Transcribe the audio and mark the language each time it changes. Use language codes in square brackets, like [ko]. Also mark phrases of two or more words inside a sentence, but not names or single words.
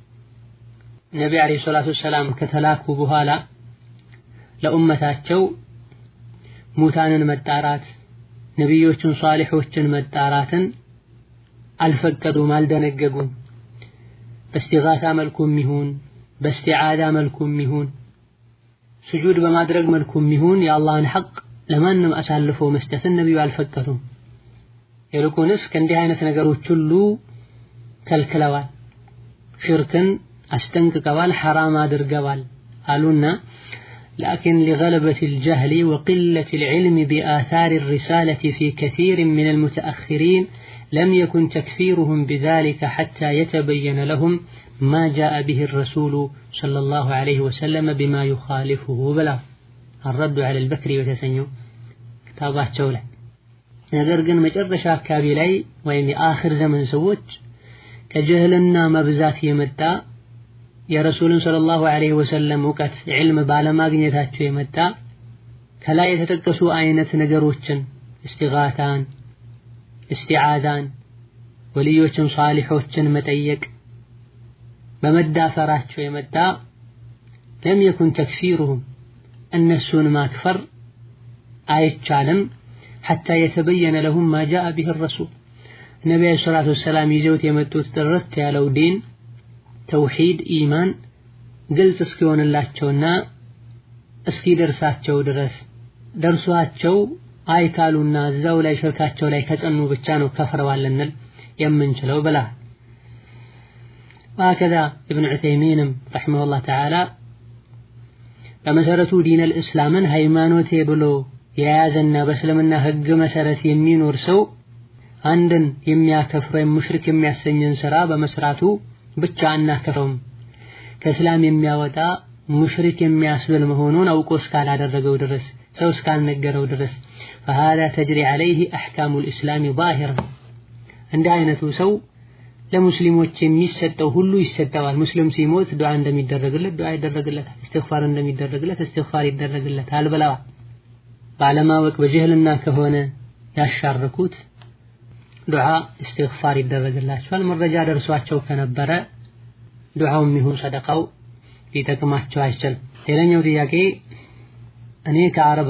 [am] ነብዩ አለይሂ ሰላቱ ወሰላም ከተላኩ በኋላ ለኡመታቸው ሙታንን መጣራት፣ ነብዮችን ሷሊሖችን መጣራትን አልፈቀዱም፣ አልደነገጉም። በእስቲጋሳ መልኩም ይሁን በእስቲዓዛ መልኩም ይሁን ስጁድ በማድረግ መልኩም ይሁን የአላህን ሐቅ ለማንም አሳልፎ መስጠትን ነብዩ አልፈቀዱም። ይልቁንስ ከእንዲህ አይነት ነገሮች ሁሉ ከልክለዋል። ሽርክን አስጠንቅቀዋል ሐራም አድርገዋል አሉና [ar] لكن لغلبة الجهل وقلة العلم بآثار الرسالة في كثير من المتأخرين لم يكن تكفيرهم بذلك حتى يتبين لهم ما جاء به الرسول صلى الله عليه وسلم بما يخالفه بلا الرد على البكري وتسنيو كتابات جولة [am] ነገር ግን መጨረሻ አካባቢ ላይ ወይም የአኺር ዘመን ሰዎች ከጀህልና መብዛት የመጣ የረሱልን [ar] صلى الله عليه وسلم [am] ዕውቀት ዒልም ባለማግኘታቸው የመጣ ከላይ የተጠቀሱ አይነት ነገሮችን እስቲጋታን እስቲዓዛን ወልዮችን ሷሊሖችን መጠየቅ በመዳፈራቸው የመጣ [ar] لم يكن تكفيرهم [am] እነሱን ማክፈር አይቻልም [ar] حتى يتبين لهم ما جاء به الرسول النبي صلى الله عليه وسلم [am] ይዘውት የመጡት ጥርት ያለው ዲን ተውሂድ ኢማን ግልጽ እስኪሆንላቸውና እስኪደርሳቸው ድረስ ደርሷቸው አይካሉና እዛው ላይ ሽርካቸው ላይ ከጸኑ ብቻ ነው ከፍረዋል እንል የምንችለው ብላ [ar] وهكذا ابن عثيمين رحمه الله تعالى [am] በመሰረቱ ዲን الاسلامን ሃይማኖቴ ብሎ የያዘና በእስልምና ህግ መሰረት የሚኖር ሰው አንድን የሚያከፍረው ሙሽሪክ የሚያሰኘን ስራ በመስራቱ ብቻ አናከፍረውም ከእስላም የሚያወጣ ሙሽሪክ የሚያስብል መሆኑን አውቆ እስካላደረገው ድረስ ሰው እስካልነገረው ድረስ [ar] فهذا تجري عليه احكام الاسلام ظاهرا [am] እንደ አይነቱ ሰው ለሙስሊሞች የሚሰጠው ሁሉ ይሰጣዋል ሙስሊም ሲሞት ዱዓ እንደሚደረግለት ዱዓ ይደረግለታል استغفار እንደሚደረግለት استغفار ይደረግለታል ብለዋል ባለማወቅ በጀህልና ከሆነ ያሻረኩት ዱዓ استغفار ይደረግላቸዋል መረጃ ደርሷቸው ከነበረ ዱዓው ይሁን ሰደቃው ሊጠቅማቸው አይችልም ሌላኛው ጥያቄ እኔ ከአረብ